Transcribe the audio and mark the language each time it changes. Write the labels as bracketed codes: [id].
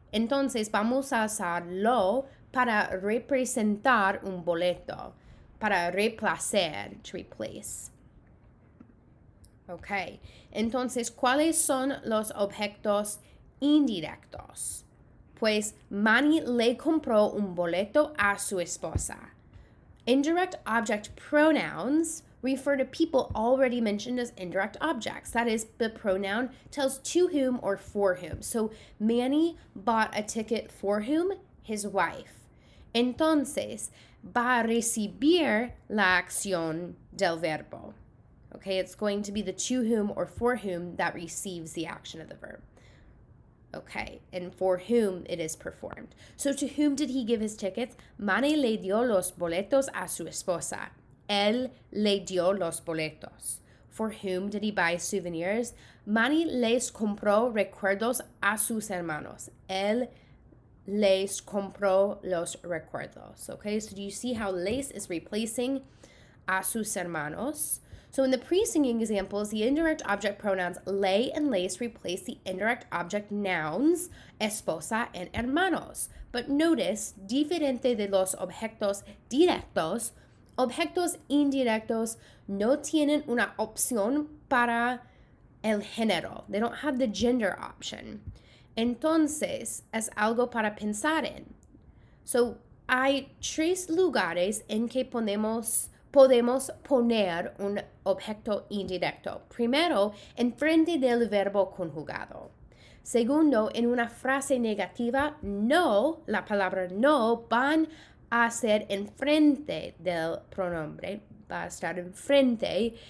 [es] Entonces, vamos a usar lo para representar un boleto, para reemplazar, [en] to replace. [es] Ok, entonces, ¿cuáles son los objetos indirectos? Pues Manny le compró un boleto a su esposa. [en] Indirect object pronouns refer to people already mentioned as indirect objects. That is, the pronoun tells to whom or for whom. So, Manny bought a ticket for whom? His wife. [es] Entonces, va a recibir la acción del verbo. [en] Okay, it's going to be the to whom or for whom that receives the action of the verb. Okay, and for whom it is performed. So, to whom did he give his tickets? [es] Manny le dio los boletos a su esposa. Él le dio los boletos. [en] For whom did he buy souvenirs? [es] Manny les compró recuerdos a sus hermanos. Él les compró los recuerdos. [en] Okay, so do you see how les is replacing a sus hermanos? So in the preceding examples, the indirect object pronouns le and les replace the indirect object nouns esposa and hermanos. But notice, [es] diferente de los objetos directos, objetos indirectos no tienen una opción para el género. [en] They don't have the gender option. [es] Entonces, es algo para pensar en. So, hay 3 lugares en que podemos poner un objeto indirecto. Primero, enfrente del verbo conjugado. Segundo, en una frase negativa, no, la palabra no, van a ser enfrente del pronombre, va a estar enfrente.